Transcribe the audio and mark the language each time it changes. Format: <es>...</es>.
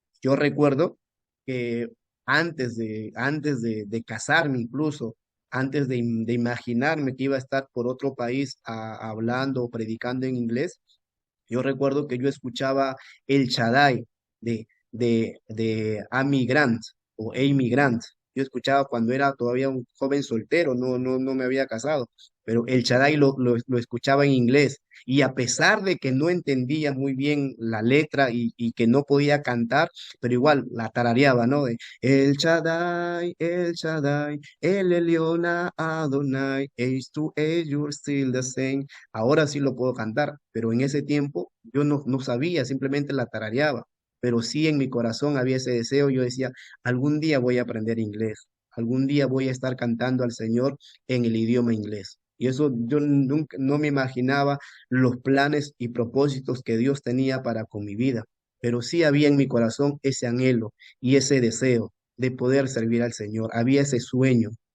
<es>Yo recuerdo que antes de casarme incluso, antes de imaginarme que iba a estar por otro país hablando o predicando en inglés, yo recuerdo que yo escuchaba El Shaddai de Amy Grant o Amy Grant. Yo escuchaba cuando era todavía un joven soltero, no me había casado, pero El Shaddai lo escuchaba en inglés. Y a pesar de que no entendía muy bien la letra y que no podía cantar, pero igual la tarareaba, ¿no?</es> <en>El Shaddai, El Eliona Adonai, Age to age, you're still the same.</en> <es>Ahora sí lo puedo cantar, pero en ese tiempo yo no sabía, simplemente la tarareaba. Pero sí en mi corazón había ese deseo, yo decía, algún día voy a aprender inglés, algún día voy a estar cantando al Señor en el idioma inglés. Y eso yo nunca, no me imaginaba los planes y propósitos que Dios tenía para con mi vida, pero sí había en mi corazón ese anhelo y ese deseo de poder servir al Señor, había ese sueño.</es>